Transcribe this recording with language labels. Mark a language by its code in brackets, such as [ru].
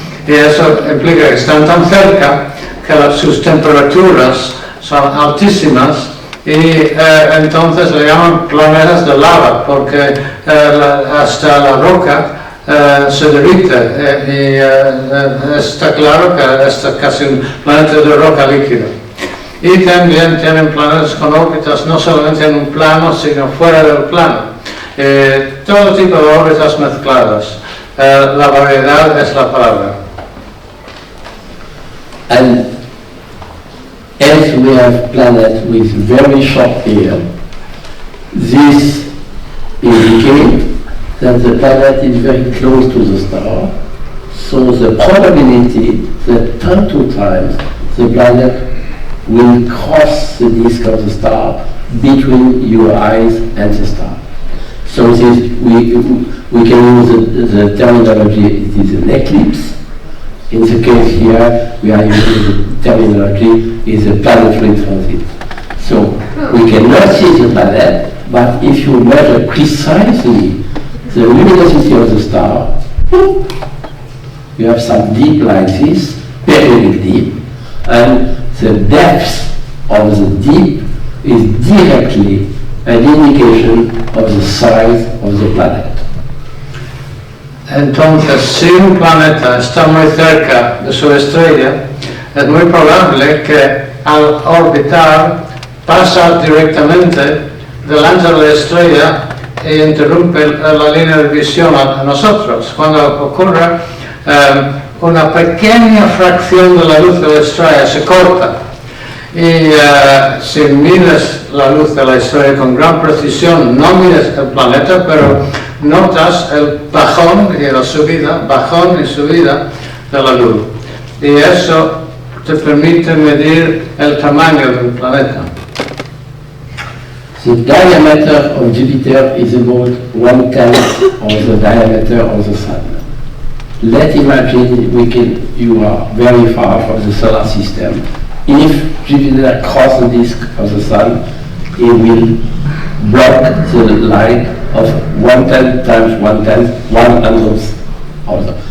[es] Y eso implica que están tan cerca que sus temperaturas son altísimas y entonces le llaman planetas de lava porque hasta la roca se derrite y está claro que es casi un planeta de roca líquida. Y también tienen planetas con órbitas no solamente en un plano sino fuera del plano. Todo tipo de órbitas mezcladas. La variedad es la palabra. [en] And as we have planets with very short period, this indicates that the planet is very close to the star, so the probability that time to time the planet will cross the disk of the star between your eyes and the star. So this, we can use the terminology, it is an eclipse. In the case here, we are using the terminology is a planetary transit. So we cannot see the planet, but if you measure precisely the luminosity of the star, you have some deep like this, periodic deep, and the depth of the deep is directly an indication of the size of the planet. [es] Entonces, si un planeta está muy cerca de su estrella, es muy probable que al orbitar pasa directamente delante de la estrella e interrumpe la línea de visión a nosotros. Cuando ocurre una pequeña fracción de la luz de la estrella se corta y si mides la luz de la estrella con gran precisión, no mides el planeta, pero notas el bajón y la subida, bajón y subida de la luz. Y eso te permite medir el tamaño del planeta. [en] The diameter of Jupiter is about 1/10 of the diameter of the Sun. Let's imagine you are very far from the solar system. If Jupiter crosses the disk of the Sun, it will block the light of 1/10 times 1/10, 1/100 of the.